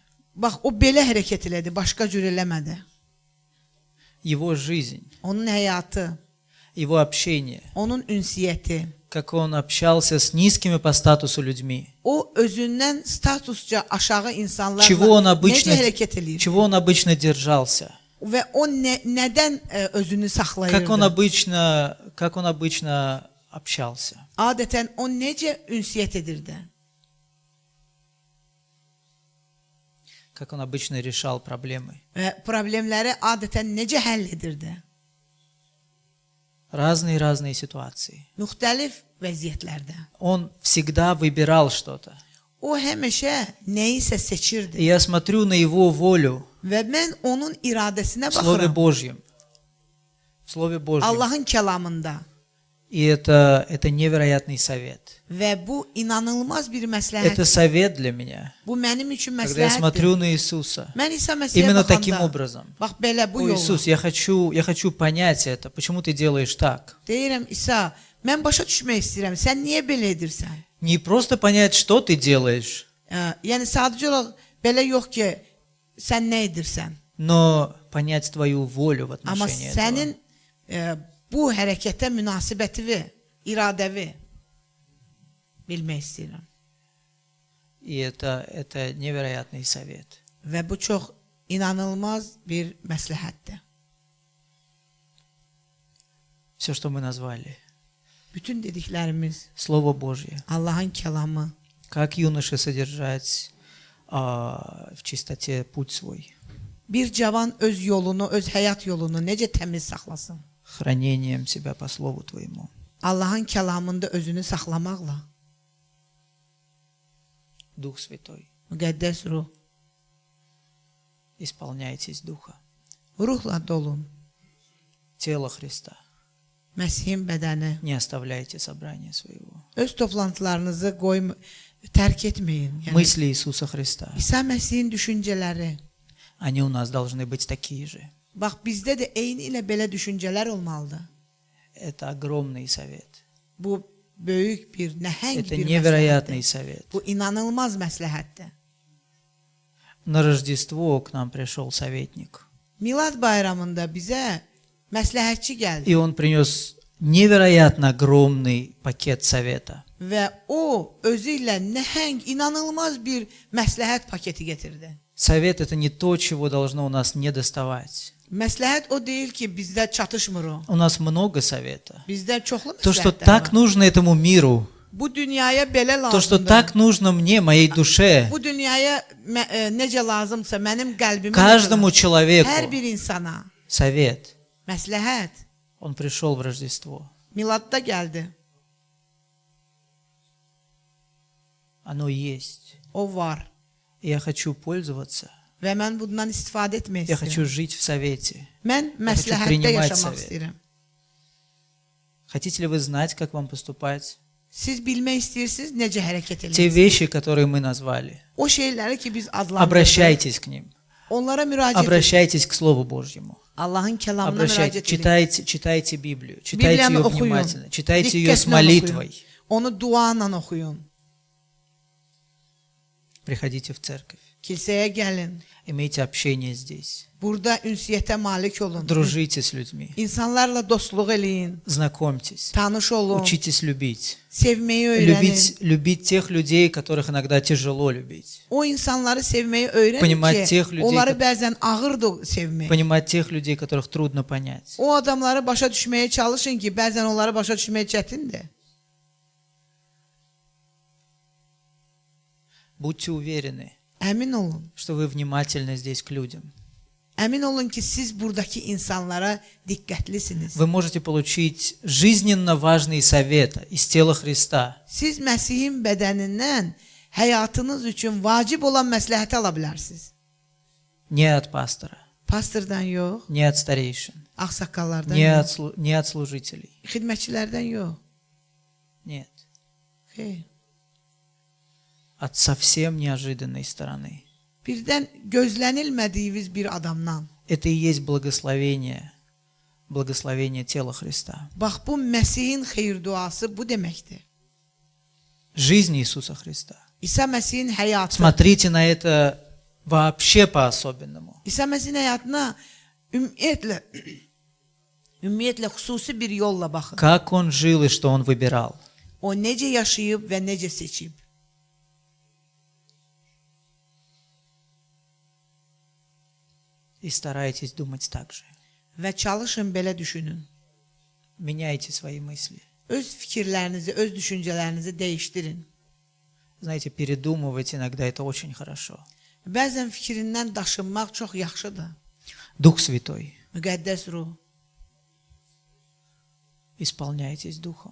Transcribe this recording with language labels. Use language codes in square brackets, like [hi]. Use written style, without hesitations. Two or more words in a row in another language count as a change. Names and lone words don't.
[az] Bax, o belə hərəkət elədi, başqa cür eləmədi. [ru] Его жизнь, [az] Onun həyatı, [ru] Его общение, [az] onun ünsiyyəti, [ru] как Он общался с nизкими по статусу людьми. [az] o özündən statusca aşağı insanlarla [ru] Чего Он [az] necə [ru] обычно, [az] hərəkət eləyir? [ru] чего он обычно держался. [az] Və o nədən özünü saxlayırdı? [ru] Как он обычно общался. [az] Adətən o necə ünsiyyət edirdi? [ru] Как он обычно решал проблемы. [az] Və problemləri adətən necə həll edirdi? [ru] Разные ситуации. [az] Müxtəlif vəziyyətlərdə. [ru] Он всегда выбирал что-то. [az] O həmişə nəyisə [ru] И [az] seçirdi. [ru] я смотрю на Его волю [az] Və mən onun iradəsinə [ru] в Слове [az] baxıram. [ru] Божьем. В Слове Божьем. [az] Allahın kəlamında. [ru] И это невероятный совет. [az] Və bu inanılmaz bir [ru] Это [az] məsləhət. [ru] совет для меня. [az] Bu mənim üçün [ru] Когда я [az] məsləhətdir. [ru] смотрю на Иисуса. [az] Mən İsa Məsihə [ru] Именно таким [az] baxanda, [ru] образом. [az] bax belə bu [ru] О, [az] yolla. [ru] Иисус, я хочу понять это. Почему ты делаешь так? [az] Deyirəm, İsa, mən başa düşmək istəyirəm. Sən niyə belə edirsən? [ru] Не просто понять, что ты делаешь, [az] Yəni sadəcə olaraq belə yox ki, sən nə edirsən? [ru] но понять твою волю в [az] Amma [ru] отношении [az] sənin [ru] этого. [az] bu hərəkətə münasibətivi, iradəvi bilmək istəyirəm. [ru] И это невероятный совет. [az] Və bu çox inanılmaz bir məsləhətdir. [ru] Все, что мы назвали. [az] Bütün dediklərimiz [ru] Слово Божье. [az] Allahın kəlamı, [ru] Как юноше содержать в чистоте путь свой. [az] bir cavan öz yolunu, öz həyat yolunu necə təmiz saxlasın? [ru] Хранением себя по Слову Твоему. [az] Allahın kəlamında özünü saxlamaqla, [ru] Дух Святой. [az] müqəddəs ruh, [ru] Исполняйтесь Духа. [az] ruhla dolun. [ru] Тело Христа. [az] Məsihin bədəni. [ru] Не оставляйте собрания своего. [az] Öz toplantılarınızı tərk etməyin. Yəni, [ru] Мысли Иисуса Христа. [az] İsa Məsihin düşüncələri. [ru] Они у нас должны быть такие же. [az] Bax, bizdə də eyni ilə belə düşüncələr olmalıdır. [ru] Это огромный совет. [az] Bu böyük bir, nəhəng [ru] Это [az] bir [ru] невероятный [az] məsləhətdir. [ru] совет. [az] Bu inanılmaz məsləhətdir. [ru] На Рождество к нам пришел советник. [az] Milad bayramında bizə məsləhətçi gəldi. [ru] И он принес невероятно огромный пакет совета. [az] Və o özü ilə nəhəng, inanılmaz bir məsləhət paketi gətirdi. [ru] Совет – это не то, чего должно у нас не доставать. [az] Məsləhət o deyil ki, bizdə çatışmır o. [ru] У нас много совета. [az] Bizdə çoxlu [ru] То, что [az] məsləhətlər [ru] так [az] var. [ru] нужно этому миру, [az] Bu dünyaya belə [ru] то, что [az] lazımdır. [ru] так нужно мне, моей душе, [az] Bu dünyaya necə lazımsa mənim qəlbimə [ru] каждому [az] necə lazım. Hər [ru] человеку [az] bir insana [ru] совет. [az] məsləhət [ru] Он пришел в Рождество. [az] miladda gəldi. [ru] Оно есть. [az] O var. [ru] И я хочу пользоваться. [az] Və mən bundan istifadə etmək [ru] Я [az] istəyirəm. [ru] хочу жить в совете. [az] Mən məsləhətdə [ru] принимать [az] yaşamaq [ru] совет. [az] istəyirəm. [ru] Хотите ли вы знать, как вам поступать? [az] Siz bilmək istəyirsiniz necə hərəkət [ru] Те [az] edirsiniz. [ru] вещи, которые мы назвали, [az] O şeyləri ki biz adlandırdıq. [ru] обращайтесь к ним. [az] Onlara müraciət edin. [ru] Обращайтесь к Слову Божьему. [az] Allahın kəlamına [ru] Обращайтесь, [az] müraciət edin. [ru] читайте Библию, читайте [az] Bibliyanı [ru] ее [az] oxuyun. [ru] внимательно, читайте ее с [az] Diqqətlə [ru] молитвой. [az] oxuyun. Onu dua ilə oxuyun. [ru] Приходите в церковь, [az] Kilsəyə gəlin. [ru] имейте общение здесь, [az] Burada ünsiyyətə malik olun. [ru] дружите с людьми, [az] İnsanlarla dostluq eləyin. [ru] знакомьтесь, [az] Tanış olun. [ru] учитесь любить. [az] Sevməyi öyrənin. [ru] Любить тех людей, которых иногда тяжело любить. [az] O insanları sevməyi öyrənin [ru] Понимать [az] ki, [ru] тех людей, [az] onları [ru] ко- [az] bəzən ağırdır sevmək. [ru] Понимать тех людей, которых трудно понять. [az] O adamları başa düşməyə çalışın ki, bəzən onları başa düşmək çətindir. [ru] Будьте уверены, [az] Əmin olun. [ru] что вы внимательны здесь к людям. [az] Əmin olun ki, siz buradakı insanlara diqqətlisiniz. [ru] Вы можете получить жизненно важный совет из тела Христа. [az] Siz Məsihin bədənindən həyatınız üçün vacib olan məsləhəti ala bilərsiniz. [ru] Не от пастора, [az] Pastordan yox, [ru] не от старейшин, [az] ağsaqqallardan yox, [ru] не от служителей. [az] xidmətçilərdən yox. [ru] Нет. [az] Xeyr. [ru] От совсем неожиданной стороны. [az] Birdən gözlənilmədiyiniz bir adamdan. [ru] Это и есть благословение тела Христа. [az] Bax bu Məsihin xeyir duası bu deməkdir. [ru] Жизнь Иисуса Христа. [az] İsa Məsihin həyatı. [ru] Смотрите на это вообще по-особенному. [az] İsa Məsihin həyatına ümumiyyətlə xüsusi bir yolla baxın. [ru] Как Он жил и что Он выбирал. [az] O necə yaşayıb və necə seçib. [ru] И старайтесь думать так же. [az] Və çalışın belə düşünün. [ru] Меняйте свои мысли. [az] Öz fikirlərinizi, öz düşüncələrinizi dəyişdirin. [ru] Знаете, передумывать иногда это очень хорошо. [az] Bəzən fikrindən daşınmaq çox yaxşıdır. [ru] Дух Святой, [az] Müqəddəs ruh. [ru] исполняйтесь Духом.